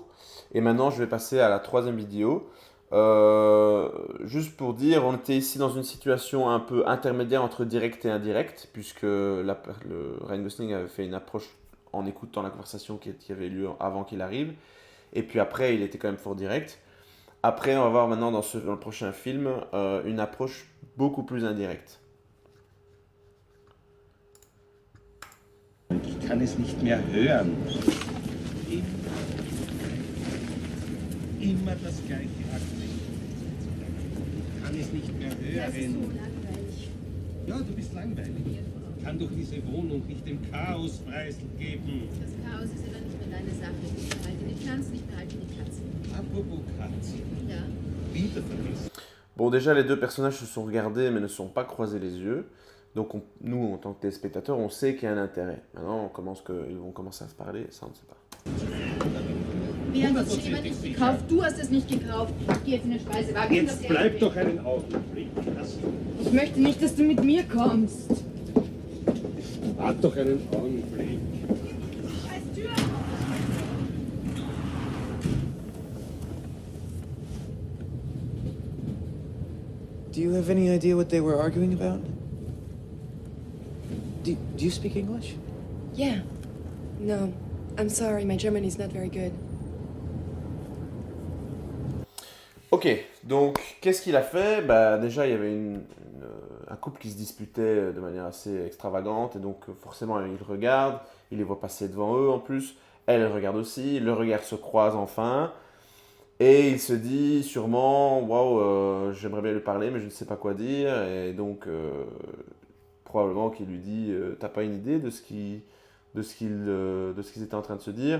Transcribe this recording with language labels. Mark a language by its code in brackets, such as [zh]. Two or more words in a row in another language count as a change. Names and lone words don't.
[fr] Et maintenant, je vais passer à la troisième vidéo. Juste pour dire, on était ici dans une situation un peu intermédiaire entre direct et indirect, puisque Ryan Gosling avait fait une approche en écoutant la conversation qui avait lieu avant qu'il arrive. Et puis après, il était quand même fort direct. Après, on va voir maintenant dans le prochain film une approche beaucoup plus indirecte. [de] Ich kann es nicht mehr hören. Immer das gleiche Akzent. Ich kann es nicht mehr hören. Das ist so langweilig. Ja, du bist langweilig. Ich kann doch diese Wohnung nicht dem Chaos preisgeben. Das Chaos ist ja dann nicht mehr deine Sache. Ich behalte die Pflanzen, ich behalte die Katzen. Apropos Katzen. Ja. Wieder vergessen. [fr] Bon, déjà, les deux personnages se sont regardés mais ne se sont pas croisés les yeux. Donc nous, en tant que téléspectateurs, on sait qu'il y a un intérêt. Maintenant, ils vont commencer à se parler, ça on ne sait pas. [de] Wer hat das schon immer nicht gekauft? Du hast es nicht gekauft. Ich gehe jetzt in den Speisewagen. Jetzt bleib doch einen Augenblick. Ich möchte nicht, dass du mit mir kommst. Wart doch einen Augenblick. Scheiß Tür! [en] Do you have any idea what they were arguing about? Do you speak English? Yeah. No. I'm sorry, my German is not very good. [fr] Ok, donc qu'est-ce qu'il a fait? Bah, déjà, il y avait un couple qui se disputait de manière assez extravagante, et donc forcément, il regarde, il les voit passer devant eux en plus, elle regarde aussi, le regard se croise enfin, et il se dit sûrement, waouh, j'aimerais bien lui parler, mais je ne sais pas quoi dire, et donc probablement qu'il lui dit, t'as pas une idée de ce de ce qu'ils étaient en train de se dire.